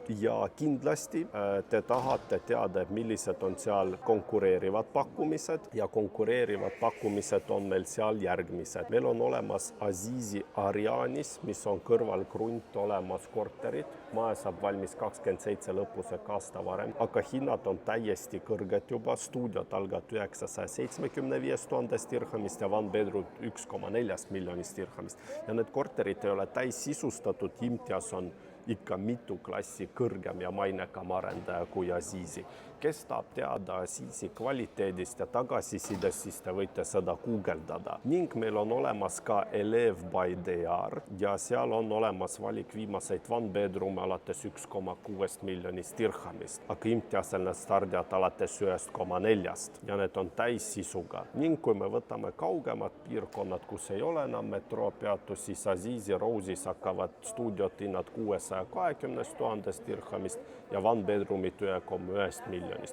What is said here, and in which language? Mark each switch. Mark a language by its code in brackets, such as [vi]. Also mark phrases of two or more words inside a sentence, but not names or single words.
[et] Ja kindlasti te tahate teada, millised on seal konkureerivad pakkumised ja konkureerivad pakkumised on meil seal järgmised. Meil on olemas Azizi Arianis, mis on kõrvalkrunt olemas korterid. Maja saab valmis 27 lõpus ehk aasta varem, aga hinnad on täiesti kõrged juba. Stuudiod algavad 975 000 dirhamist ja [en] one bedroom [et] 1,4 miljonist dirhamist. Ja need korterid ei ole täis sisustatud. Imtiaz on ikka mitu klassi kõrgem ja mainekam arendaja kui Azizi. Kes tahab teada Azizi kvaliteedist ja tagasisidest, siis te võite seda guugeldada. Ning meil on olemas ka Elev by DR ja seal on olemas valik viimaseid [en] one bedroom [et] alates 1,6 miljonist dirhamist. Aga Imtiazil need stardivad alates 1,4 ja need on täis sisuga. Ning kui me võtame kaugemad piirkonnad, kus ei ole enam metroopeatus, siis Azizi Rose'is hakkavad stuudiot hinnad 620 000 dirhamist ja [en] one bedroomid [et] 1,1 miljonist.